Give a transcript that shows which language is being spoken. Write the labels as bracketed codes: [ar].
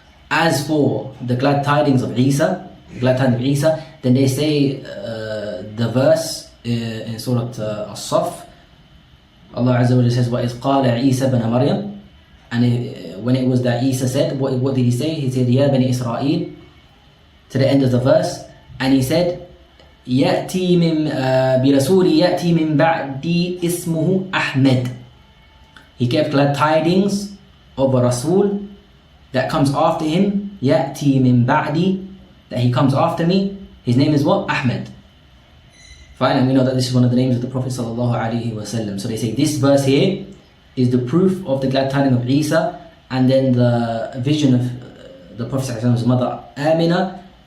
[en] As for the glad tidings of Isa, then they say the verse in Surah As-Saff, Allah Azza wa Jalla says, [ar] وَإِذْ قَالَ عِيسَى بَنَ مَرْيَمَ. [en] And when it was that Isa said, what did he say? He said, [ar] يَا بَنِي إِسْرَائِيل, [en] to the end of the verse. And he said, [ar] يأتي من برسول يأتي من بعدي اسمه أحمد. [en] He gave glad tidings of a Rasul that comes after him, [ar] يأتي من بعدي, [en] that he comes after me. His name is what? Ahmed. Fine, and we know that this is one of the names of the Prophet sallallahu alaihi wasallam. So they say this verse here is the proof of the glad tidings of Isa, and then the vision of the Prophet sallallahu alaihi wasallam's mother Amina.